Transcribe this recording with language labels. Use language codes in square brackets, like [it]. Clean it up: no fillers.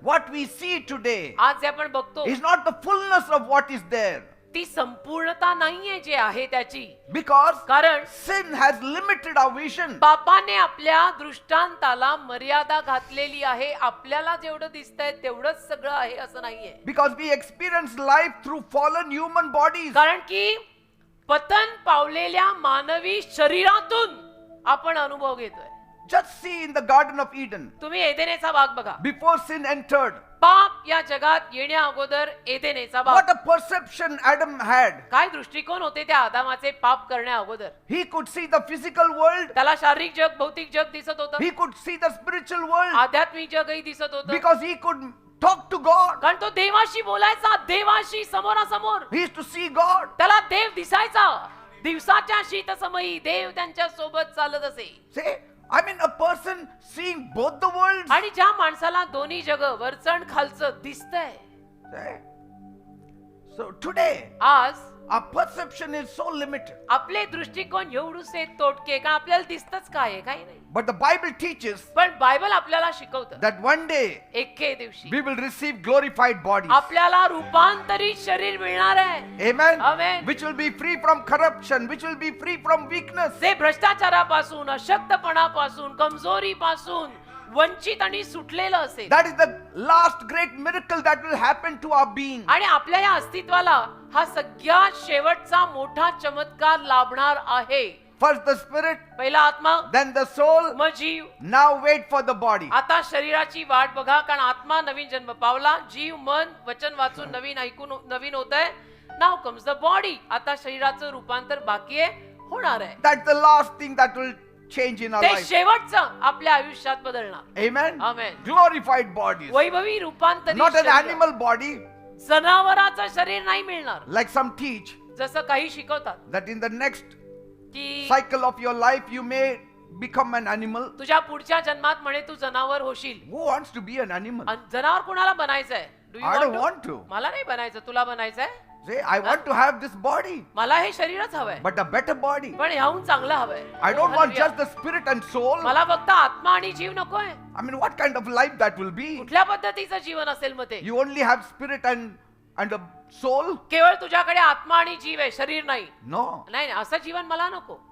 [en] What we see today [mr] आज जे आपण बघतो [en] is not the fullness of what is there, [mr] ती संपूर्णता नाहीये जे आहे त्याची. [en] because [mr] कारण [en] sin has limited our vision. [mr] पापाने आपल्या दृष्टांताला मर्यादा घातलेली आहे. आपल्याला जेवढं दिसतंय तेवढंच सगळं आहे असं नाहीये. [en] Because we experience life through fallen human bodies. [mr] कारण की पतन पावलेल्या मानवी शरीरातून आपण अनुभव घेतोय. [en] Just see in the Garden of Eden, [mr] तुम्ही एदेनेचा बाग बघा. [en] before sin entered, [mr] पाप या जगात येण्या अगोदर एदेनेचा बाग. [en] what a perception Adam had. [mr] काय दृष्टिकोन होते त्या आदामाचे पाप करण्या अगोदर. [en] He could see the physical world, [mr] त्याला शारीरिक जग, भौतिक जग दिसत होतं, [en] he could see the spiritual world, [mr] आध्यात्मिक जगही दिसत होतं. [en] because he could talk to God. [mr] कारण तो देवाशी बोलायचा, देवाशी समोरासमोर. [en] He used to see God. [mr] त्याला देव दिसायचा. दिवसाच्या शीतसमयी देव त्यांच्या सोबत चालत असे. [en] Say, I mean, a person seeing both the worlds. [mr] आणि ज्या माणसाला दोन्ही जग वरचण खालचं दिसतंय, [en] Say, so today, [mr] आज [en] our perception is so limited. [mr] आपले दृष्टिकोन एवढूसे तोटके, कारण आपल्याला दिसतच काय आहे, काही नाही. [en] But the Bible teaches [mr] पण बायबल आपल्याला शिकवतं [en] that one day [mr] एके दिवशी [en] we will receive glorified bodies. [mr] आपल्याला रूपांतरित शरीर मिळणार आहे. [en] Amen. Amen. Which will be free from corruption, which will be free from weakness. [mr] जे भ्रष्टाचारापासून, अशक्तपणापासून, कमजोरीपासून वंचित आणि सुटलेलं असेल. [en] That is the last great miracle that will happen to our being. [mr] आणि आपल्या या अस्तित्वाला हा सगळ्यात शेवटचा मोठा चमत्कार लाभणार आहे. [en] First the spirit, [mr] पहिला आत्मा, [en] then the soul. [mr] मग जीव. [en] Now wait for the body. [mr] आता शरीराची वाट बघा, कारण आत्मा नवीन जन्म पावला, जीव मन वचन वाचून नवीन ऐकून नवीन होत आहे. [en] Now comes the body. [mr] आता शरीराचं रूपांतर बाकी आहे, होणार आहे. [en] That's the last thing that will change in our [mr] ते [en] life. [mr] शेवटचं आपल्या आयुष्यात बदलणार. [en] Amen. Amen. Glorified bodies. [mr] Vaibhavi रूपांतरित [en] Not an [mr] शरीर. [en] animal body, [mr] जनावराचं शरीर नाही मिळणार. [en] like some teach [mr] जसं काही शिकवतात [en] that in the next [mr] की [en] cycle of your life you may become an animal. [mr] तुझ्या पुढच्या जन्मात म्हणे तू जनावर होशील. [en] Who wants to be an animal? [mr] आणि जनावर कोणाला बनायचंय? [en] Do you I don't want want to? to. [mr] मला नाही बनायचं, तुला बनायचंय. [en] Say, I want to have this body, [mr] मला हे शरीरच हवंय, [en] but a better body. [mr] पण ह्याहून चांगलं हवंय. [en] I don't want Hallelujah. just the spirit and soul. [mr] मला फक्त आत्मा आणि जीव नकोय. [en] I mean, what kind of life that will be? [mr] कुठल्या पद्धतीचं जीवन असेल मग ते? [en] You only have spirit and a soul? [mr] केवळ तुझ्याकडे आत्मा आणि जीव आहे, शरीर नाही. [en] No. [mr] नाही नाही, असं जीवन मला नको.